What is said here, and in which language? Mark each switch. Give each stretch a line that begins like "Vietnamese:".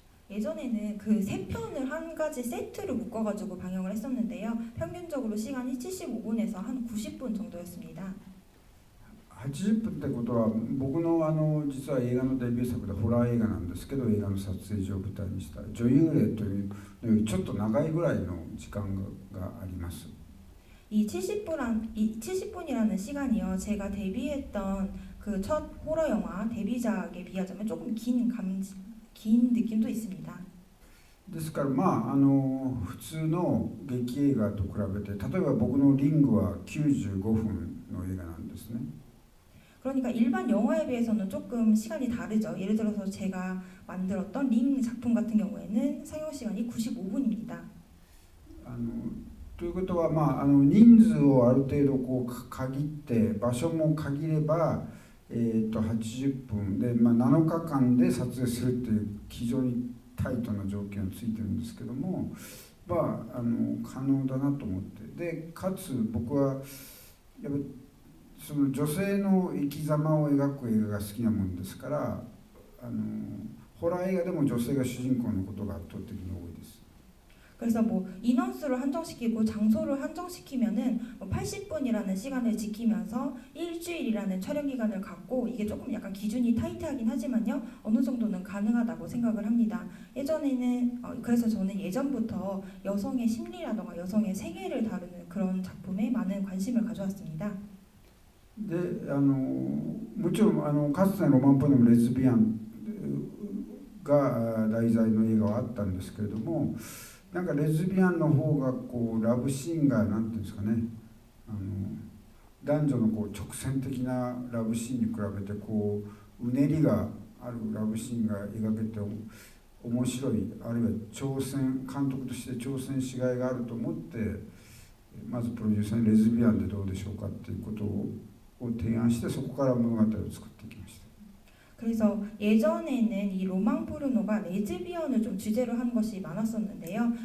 Korean: 예전에는 그 세 편을 한 가지 세트로 묶어가지고 방영을 했었는데요. 평균적으로 시간이 75분에서 한 90분 정도였습니다.
Japanese: 80分ってことは僕の実は映画のデビュー作でホラー映画なんですけど、映画の撮影所を舞台にした女優霊というのよりちょっと長いぐらいの時間があります。
Korean: 이 70분이라는 시간이요. 제가 데뷔했던 그 첫 호러 영화 데뷔작에 비하자면 조금 긴 느낌도 있습니다.
Japanese: ですから普通の劇映画と比べて、例えば僕のリングは95分の映画なんですね。
Korean: 그러니까 일반 영화에 비해서는 조금 시간이 다르죠. 예를 들어서 제가 만들었던 링 작품 같은 경우에는 상영 시간이 95분입니다.
Japanese: ということは人数をある程度限って場所も限れば、80分で、7日間で撮影するという非常にタイトな条件がついてるんですけども、可能だなと思って、でかつ僕はやっぱその女性の生き様を描く映画が好きなもんですから、ホラー映画でも女性が主人公のことが圧倒的に多いです。
Korean: 그래서 뭐 인원수를 한정시키고 장소를 한정시키면은 뭐 80분이라는 시간을 지키면서 일주일이라는 촬영 기간을 갖고 이게 조금 약간 기준이 타이트하긴 하지만요 어느 정도는 가능하다고 생각을 합니다. 예전에는 그래서 저는 예전부터 여성의 심리라던가 여성의 생애를 다루는 그런 작품에 많은 관심을 가져왔습니다.
Japanese: でもちろんかつてのロマンポルノもレズビアンが題材の映画はあったんですけれども、なんかレズビアンの方がこうラブシーンがなんていうんですかね、男女のこう直線的なラブシーンに比べてこううねりがあるラブシーンが描けて面白い、あるいは監督として挑戦しがいがあると思って、まずプロデューサーにレズビアンでどうでしょうかっていうことを提案して、そこから物語を作っていきました。
Korean: 그래서 예전에는 이 로망 포르노가 레즈비언을 좀 주제로 한 것이 많았었는데요.